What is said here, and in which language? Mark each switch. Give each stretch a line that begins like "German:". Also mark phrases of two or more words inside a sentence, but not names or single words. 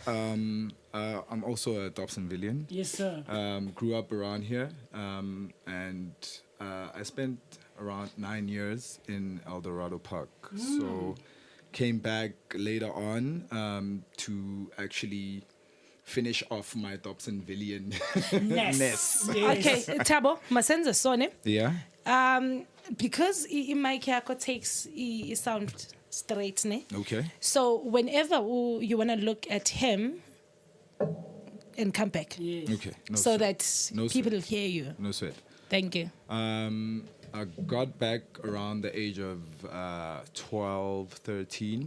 English: I'm also a Dobsonvillian. Yes, sir. Grew up around here, and I spent around 9 years in El Dorado Park. So came back later on to actually finish off my Dobsonvillian ness.
Zulu: Okay, Tabo, masenza sone.
English: Yeah. Because mic yakho takes sound straight, ne? Okay. So whenever you want to look at him and come back. Yes. Okay. No so sweat. that No people sweat. hear you. No sweat. Thank you. I got back around the age of 12, 13.